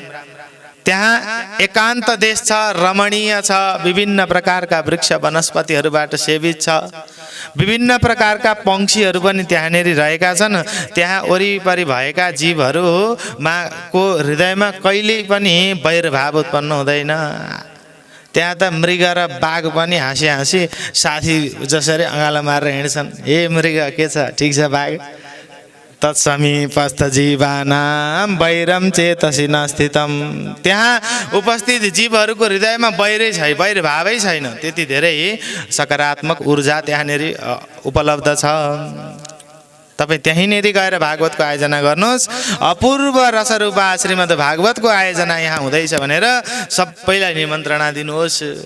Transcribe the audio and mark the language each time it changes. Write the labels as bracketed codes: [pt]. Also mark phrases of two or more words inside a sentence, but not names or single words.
[ne] त्यहाँ एकान्त देश छ, रमणीय छ, विभिन्न प्रकारका वृक्ष वनस्पतिहरूबाट सेवित छ, विभिन्न प्रकारका पंक्षीहरू पनि त्यहाँनिर रहेका छन्। त्यहाँ वरिपरि भएका जीवहरूमा को हृदयमा कहिल्यै पनि वैरभाव उत्पन्न हुँदैन। त्यहाँ त मृग र बाघ पनि हाँसी हाँसी साथी जसरी अँगालो मारेर हिँड्छन्, हे मृग के छ, ठिक छ बाघ, [sa] तत्समीपस्थ जीवानां वैरम चेतसी न स्थितम। [ne] त्यहाँ उपस्थित जीवहरूको हृदयमा वैरै छैन, वैर भावै छैन, त्यति धेरै सकारात्मक ऊर्जा त्यहाँनिर उपलब्ध छ। तपाईँ त्यहीँनिर गएर भागवतको आयोजना गर्नुहोस्। अपूर्व रसरूपा श्रीमद् भागवतको आयोजना यहाँ हुँदैछ भनेर सबैलाई निमन्त्रणा दिनुहोस्।